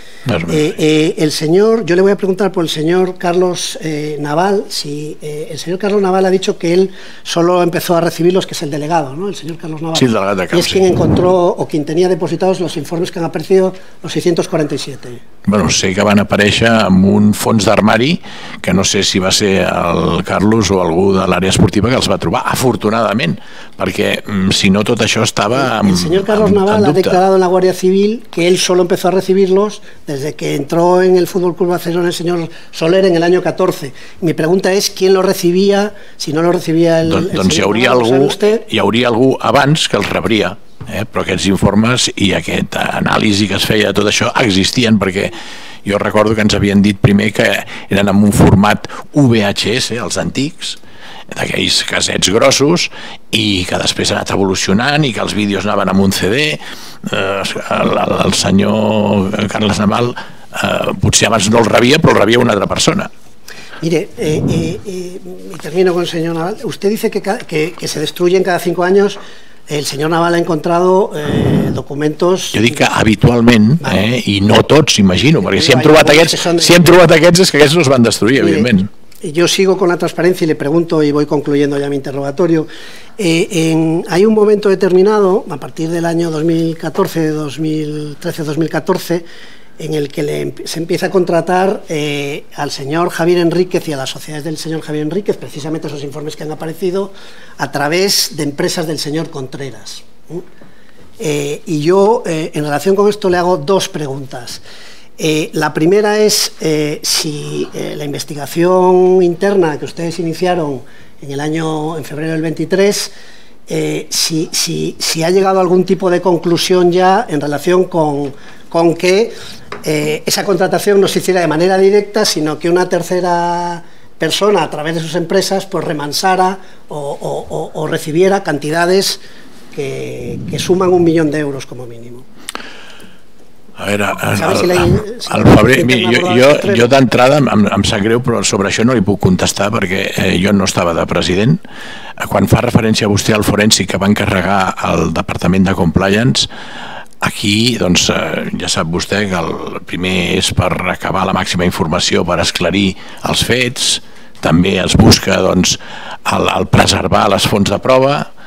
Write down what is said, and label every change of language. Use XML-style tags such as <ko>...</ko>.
<es>El señor, yo le voy a preguntar por el señor Carlos Naval, si el señor Carlos Naval ha dicho que él solo empezó a recibirlos, que es el delegado, ¿no? El señor Carlos Naval. Sí, el delegado de camp, y es quien encontró o quien tenía depositados los informes que han aparecido, los 647.</es> <ca>Bueno, sé que van aparèixer amb un fons d'armari que no sé si va ser el Carlos o algú de l'àrea esportiva que els va trobar, afortunadament, perquè si no tot això estava</ca> <es>el señor Carlos Naval ha declarado en la Guardia Civil que él solo empezó a recibirlos desde que entró en el Fútbol Club Barcelona el señor Soler en el año 14. Mi pregunta es quién lo recibia, si no lo recibia el</es> <ca>doncs</ca> <es>señor</es> <ca>Naval, hi hauria algú abans que els rebria. Però aquests informes i aquest anàlisi que es feia de tot això existien, perquè jo recordo que ens havien dit primer que eren en un format VHS, els antics, d'aquells cassets grossos, i que després ha anat evolucionant i que els vídeos anaven amb un CD. El senyor Carles Naval potser abans no el rebia, però el rebia una altra persona.</ca> <es>Mire, y termino con el señor Naval. Usted dice que se destruyen cada 5 años. El señor Naval ha encontrado documentos...</es> <ca>Jo dic que habitualment, i no tots, imagino, perquè si hem trobat aquests és que aquests no es van destruir, evidentment.</ca> <es>Yo sigo con la transparencia y le pregunto, y voy concluyendo ya mi interrogatorio. Hay un momento determinado, a partir del año 2014, 2013, 2014, en el que se empieza a contratar al señor Javier Enríquez y a las sociedades del señor Javier Enríquez, precisamente esos informes que han aparecido, a través de empresas del señor Contreras. Y yo, en relación con esto, le hago 2 preguntas. La primera es si la investigación interna que ustedes iniciaron en febrero del 23, si ha llegado a algún tipo de conclusión ya en relación con que esa contratación no se hiciera de manera directa, sino que una tercera persona, a través de sus empresas, pues remansara o recibiera cantidades que suman 1 millón de euros como mínimo.</es> <ca>A veure, al febrer, jo d'entrada em sap greu, però sobre això no li puc contestar perquè jo no estava de president. Quan fa referència a vostè al forènsic que va encarregar el Departament de Compliance, aquí, doncs, ja sap vostè que el primer és per recabar la màxima informació, per esclarir els fets, també es busca, doncs, el preservar les fonts de prova.</ca>